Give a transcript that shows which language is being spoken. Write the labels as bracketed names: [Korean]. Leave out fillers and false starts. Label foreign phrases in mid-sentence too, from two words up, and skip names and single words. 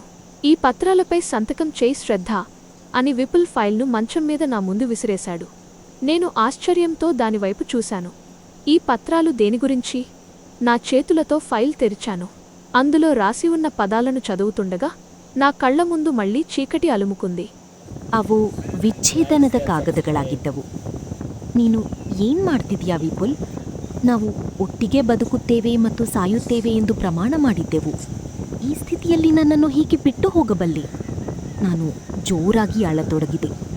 [Telugu] ఈ పత్రాలపై సంతకం చేయి శ్రద్ధ అని విపుల్ ఫైల్ను మంచం మీద నా ముందు విసిరేశాడు. నేను ఆశ్చర్యంతో దానివైపు చూశాను. ఈ పత్రాలు దేని గురించి? నా చేతులతో ఫైల్ తెరిచాను. అందులో రాసి ఉన్న పదాలను చదువుతుండగా నా కళ్ల ముందు మళ్లీ చీకటి ಅಲುಮುకుంది. [Kannada] ಅವು ವಿಚ್ಛೇದನದ ಕಾಗದಗಳಾಗಿದ್ದವು. ನೀನು ಏನ್ ಮಾಡ್ತಿದ್ಯಾ ವಿಪುಲ್? ನಾವು ಒಟ್ಟಿಗೆ ಬದುಕುತ್ತೇವೆ ಮತ್ತು ಸಾಯುತ್ತೇವೆ ಎಂದು ಪ್ರಮಾಣ ಮಾಡಿದ್ದೆವು. ಈ ಸ್ಥಿತಿಯಲ್ಲಿ ನನ್ನನ್ನು ಹೀಗೆ ಬಿಟ್ಟು ಹೋಗಬಲ್ಲೆ? ನಾನು ಜೋರಾಗಿ ಅಳತೊಡಗಿದೆ.